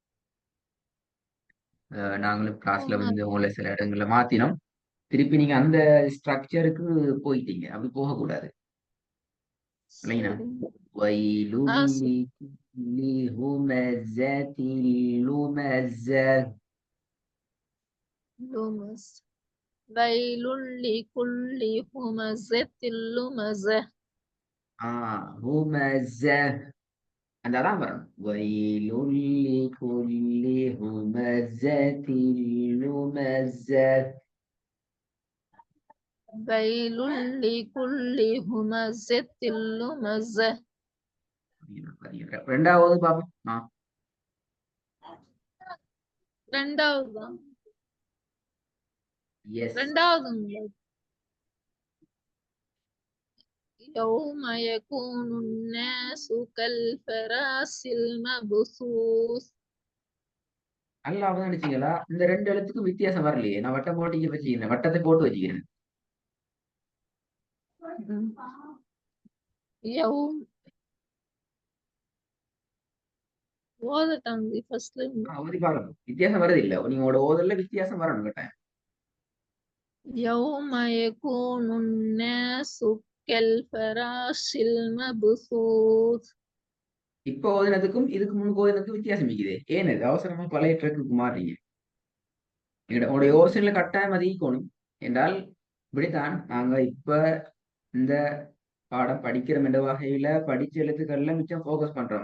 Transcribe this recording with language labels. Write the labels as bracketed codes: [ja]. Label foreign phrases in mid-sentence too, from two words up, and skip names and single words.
[ta] நாங்களும் கிளாஸ்ல உங்களை சில இடங்கள்ல மாத்தினோம். திருப்பி நீங்க அந்த ஸ்ட்ரக்சருக்கு போயிட்டீங்க. அப்படி போகக்கூடாது இல்லைங்களா? [ar] ويل لكل همزة لمزة. لمز. ويل لكل همزة لمزة. [ta] ஹுமஸ அந்த அதான் வரணும். [ar] ويل لكل همزة لمزة. ويل لكل همزة لمزة. [ta] ரெண்டாவது பாப்போம். ரெண்டாவது எஸ். [ar] يوم يكون الناس كالفراش المبثوث. [ta] அல்லாஹ் நினைச்சீங்களா இந்த ரெண்டு எழுத்துக்கும் வித்தியாசம் வரலையே. நான் வட்டம் போட்டு வச்சுக்கிறேன், வட்டத்தை போட்டு வச்சுக்கிறேன். يوم ஓதட்டாங்க ஃபர்ஸ்ட்ல இருந்து. ஓதி பாருங்க, வித்தியாசம் வருது இல்ல, நீங்களோட ஓதல்ல வித்தியாசம் வரணும் கேட்டேன். [ar] يوم يكون الناس كالفراش المبثوث. [ta] இப்போ ஓதினதுக்கும் இதுக்கு முன்னுக்கு ஓதினதுக்கும் வித்தியாசம் இருக்குது. ஏன் இது அவசரமா பழைய ட்ரெக்குக்கு மாறுறீங்க? உங்களுடைய யோசனையில கட்டாயம் அதிகணும் என்றால் இப்படித்தான் நாங்க இப்ப இந்த பாடம் படிக்கிறோம் என்ற வகையில படிச்ச எழுத்துக்கள்ல மிச்சம் ஃபோக்கஸ் பண்றோம்.